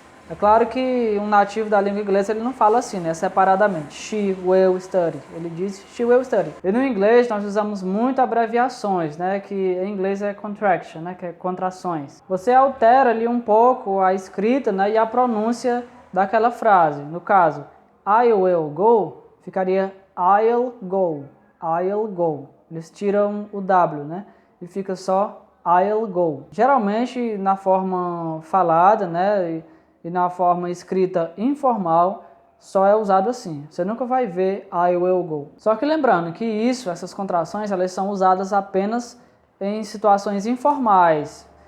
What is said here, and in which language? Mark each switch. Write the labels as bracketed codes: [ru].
[pt] É claro que um nativo da língua inglesa ele não fala assim, né, separadamente. [en] She will study. [pt] Ele diz [en] she will study. [pt] E no inglês nós usamos muito abreviações, né, que em inglês é contraction, né, que é contrações. Você altera ali um pouco a escrita, né, e a pronúncia daquela frase. No caso, [en] I will go, [pt] ficaria [en] I'll go. I'll go. [pt] Eles tiram o W, né, e fica só [en] I'll go. [pt] Geralmente na forma falada, né, e na forma escrita informal, só é usado assim. Você nunca vai ver [en] I will go. [pt] Só que lembrando que essas contrações, elas são usadas apenas em situações informais.